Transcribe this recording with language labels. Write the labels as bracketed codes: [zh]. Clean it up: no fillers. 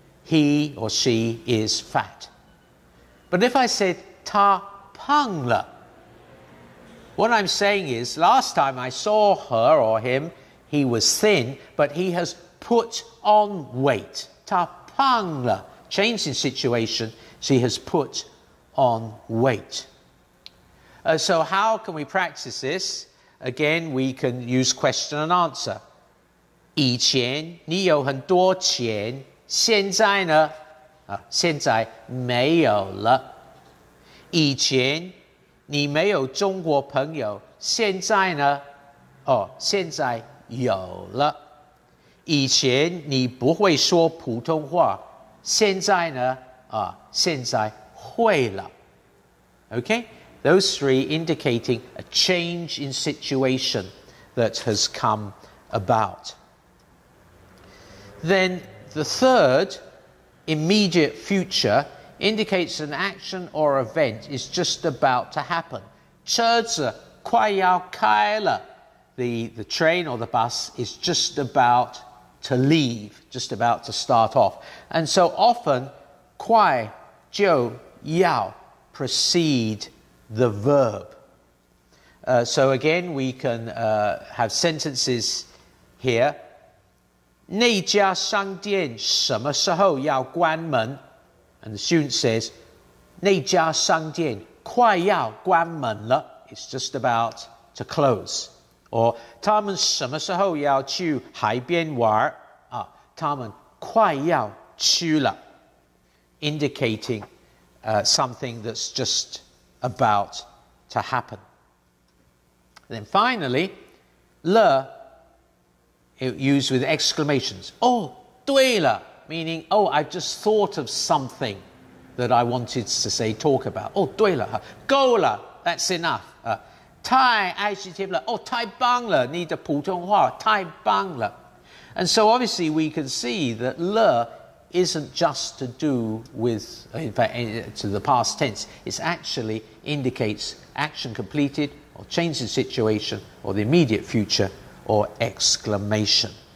[en] He or she is fat. But if I said [zh] 他胖了, [en] what I'm saying is, last time I saw her or him, he was thin, but he has put on weight. [zh] 他胖了, [en] change in situation, she has put on weight. So how can we practice this? Again, we can use question and answer. [zh] 以前你有很多钱，现在呢？现在没有了。以前你没有中国朋友，现在呢？现在有了。以前你不会说普通话，现在呢？现在会了。 [en] Okay? Those three indicating a change in situation that has come about. Then the third, immediate future, indicates an action or event is just about to happen. [zh] 车子快要开了. [en] The train or the bus is just about to leave, just about to start off. And so often, 快就要 precede the verb. So again, we can have sentences here. [zh] 那家商店什么时候要关门? [en] And the student says, [zh] 那家商店快要关门了. [en] It's just about to close. [zh] Or 他们什么时候要去海边玩? 他们快要去了. [en] Indicating something that's just about to happen. Then finally, 了 used with exclamations. [zh] 对了, [en] meaning, I've just thought of something that I wanted to say, talk about. [zh] 对了, 够了, [en] that's enough. [zh] 太adjective 了, 太棒了, 你的普通话太棒了. [en] And so obviously we can see that 了 isn't just to do with, in fact, to the past tense. It actually indicates action completed or change in situation or the immediate future or exclamation.